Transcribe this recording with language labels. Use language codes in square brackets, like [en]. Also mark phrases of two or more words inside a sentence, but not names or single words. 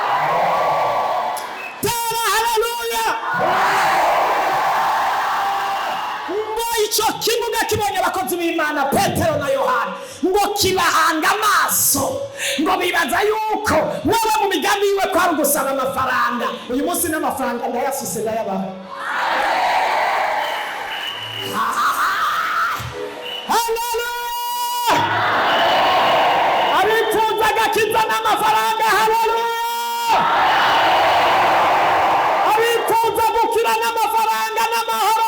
[rn] Icyo kimuga kibonye abakozi b'Imana Petero na Yohana ngo kibahanga amaso, ngo bibaza yuko wewe mu migambi yiwe ko ari gusaba amafaranga. Uyu munsi n'amafaranga ndayafise ndayabaha. Haleluya. Arifuza agakiza n'amafaranga. Haleluya. Arifuza gukira n'amafaranga n'amahoro.